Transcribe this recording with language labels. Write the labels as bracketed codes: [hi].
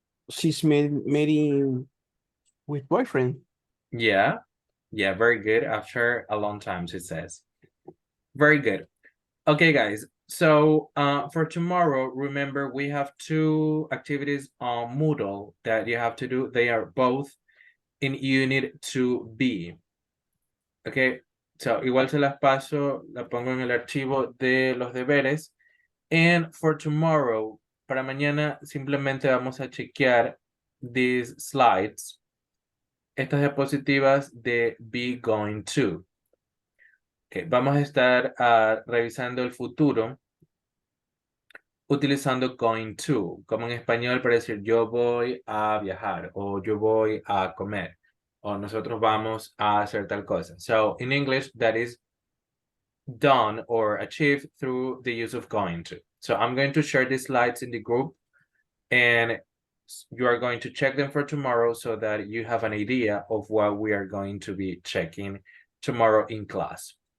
[en] She's meeting with boyfriend. Yeah. Yeah, very good. After a long time, she says. Very good. Okay, guys. So for tomorrow, remember we have 2 activities on Moodle that you have to do. They are both in Unit 2B. [es] Okay, so igual se las paso, la pongo en el archivo de los deberes. [en] And for tomorrow, [es] para mañana simplemente vamos a chequear [en] these slides, [es] estas diapositivas de be going to. Okay, vamos a estar revisando el futuro utilizando going to, como en español para decir yo voy a viajar o yo voy a comer o nosotros vamos a hacer tal cosa. [en] So in English, that is done or achieved through the use of going to. So I'm going to share these slides in the group and you are going to check them for tomorrow so that you have an idea of what we are going to be checking tomorrow in class.